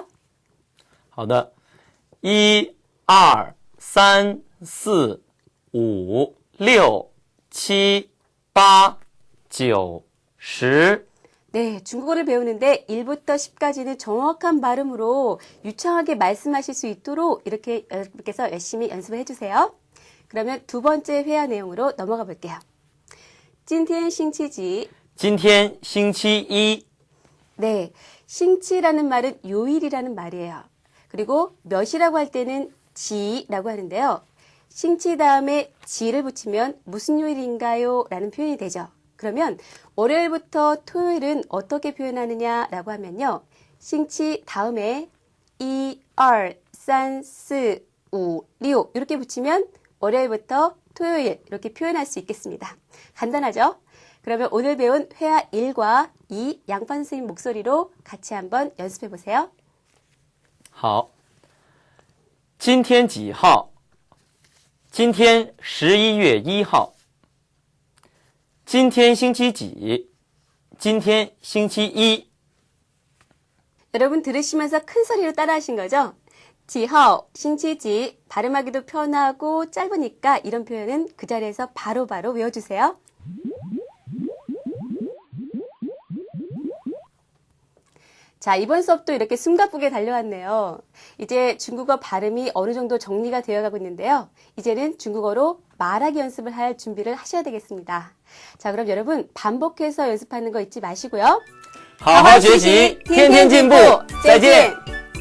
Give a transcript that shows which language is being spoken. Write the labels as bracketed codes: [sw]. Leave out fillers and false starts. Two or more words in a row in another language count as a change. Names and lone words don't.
[zh] 好的 1, 2, 3, 4, 5, 6, 7, 8, 9, 10 [ko] 네, 중국어를 배우는데 1부터 10까지는 정확한 발음으로 유창하게 말씀하실 수 있도록 이렇게 여러분께서 열심히 연습을 해주세요. 그러면 두 번째 회화 내용으로 넘어가 볼게요. [zh] 今天星期几? 今天星期一 [ko] 네, 星期라는 말은 요일이라는 말이에요. 그리고 몇이라고 할 때는 지라고 하는데요. 星期 다음에 지를 붙이면 무슨 요일인가요? 라는 표현이 되죠. 그러면 월요일부터 토요일은 어떻게 표현하느냐라고 하면요. 星期 다음에 1, 2, 3, 4, 5, 6 이렇게 붙이면 월요일부터 토요일 이렇게 표현할 수 있겠습니다. 간단하죠? 그러면 오늘 배운 회화 1과 2 양파 선생님 목소리로 같이 한번 연습해 보세요. [zh] 好今天几号今天11月1号今天星期几今天星期一 [ko] 여러분 들으시면서 큰 소리로 따라 하신 거죠? [zh] 几号, 星期几 [ko] 발음하기도 편하고 짧으니까 이런 표현은 그 자리에서 바로바로 외워주세요. 자, 이번 수업도 이렇게 숨가쁘게 달려왔네요. 이제 중국어 발음이 어느 정도 정리가 되어가고 있는데요. 이제는 중국어로 말하기 연습을 할 준비를 하셔야 되겠습니다. 자, 그럼 여러분 반복해서 연습하는 거 잊지 마시고요. [zh] 好好学习天天进步再见